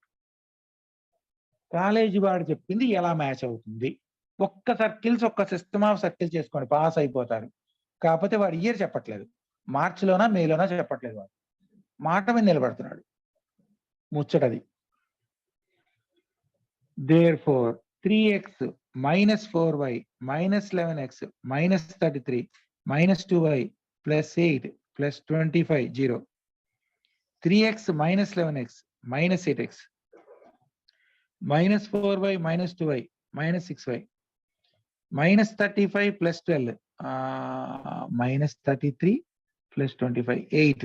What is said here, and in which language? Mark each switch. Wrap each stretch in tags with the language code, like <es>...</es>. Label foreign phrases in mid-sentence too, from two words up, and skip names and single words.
<te>కాలేజీ వాడు చెప్పింది ఎలా మ్యాచ్ అవుతుంది? ఒక్క</te> <en>system of circles</en> <te>చేసుకోండి, పాస్ అయిపోతారు. కాకపోతే వాడు ఇయర్ చెప్పట్లేదు, మార్చిలోనా మేలోనా చెప్పట్లేదు. వాడు మాట మీద నిలబడుతున్నాడు. ముచ్చటది.</te> <en>Therefore 3x -4y -11x -33 -2y +8 +25 0. 3x -11x -8x -4y -2y -6y -35 +12 -33 +25 8.</en>